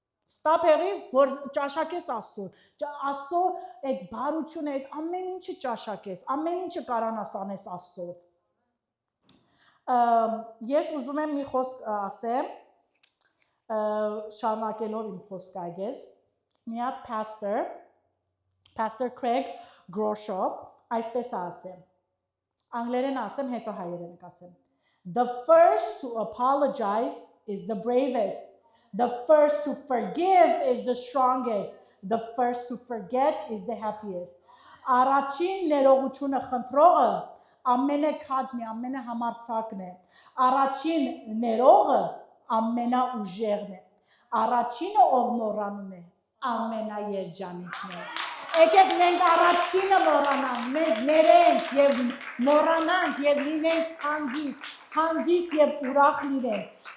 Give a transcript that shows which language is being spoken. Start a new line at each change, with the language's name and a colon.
Armenian: Stop եղի, որ ճաշակես Աստծո այդ բարությունը, այդ ամեն ինչը ճաշակես, ամեն ինչը կարանաս անես Աստծո։ Ես ուզում եմ մի խոսք ասեմ, շարունակելով իմ խոսքը այգես, մի հատ Pastor Craig Groeschel, այսպես ասեմ, անգլերեն ասեմ, հետո հայերեն կասեմ,
English: The first to apologize is the bravest. The first to forgive is the strongest. The first to forget is the happiest.
Armenian: Առաջին ներողությունը խնդրողը ամենաքաջն է, ամենահամարձակն է։ Առաջին ներողը ամենաուժեղն է։ Առաջինը ով մոռանում է, ամենաերջանիկն է։ Եկեք մենք առաջինը մոռանանք, մենք ներենք եւ մոռանանք եւ լինենք հանգիստ եւ ուրախ լինենք։